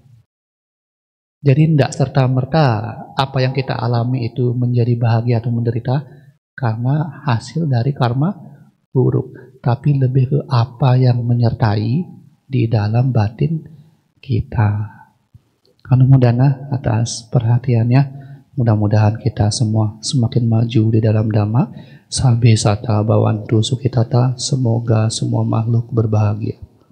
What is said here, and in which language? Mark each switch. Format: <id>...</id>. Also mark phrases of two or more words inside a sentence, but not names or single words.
<id>Jadi tidak serta-merta apa yang kita alami itu menjadi bahagia atau menderita karena hasil dari karma buruk. Tapi lebih ke apa yang menyertai di dalam batin kita. Anumodana atas perhatiannya. Mudah-mudahan kita semua semakin maju di dalam Dhamma.</id> <pi>Sabbe sata bhavantu sukhitata.</pi> <id>Semoga semua makhluk berbahagia.</id>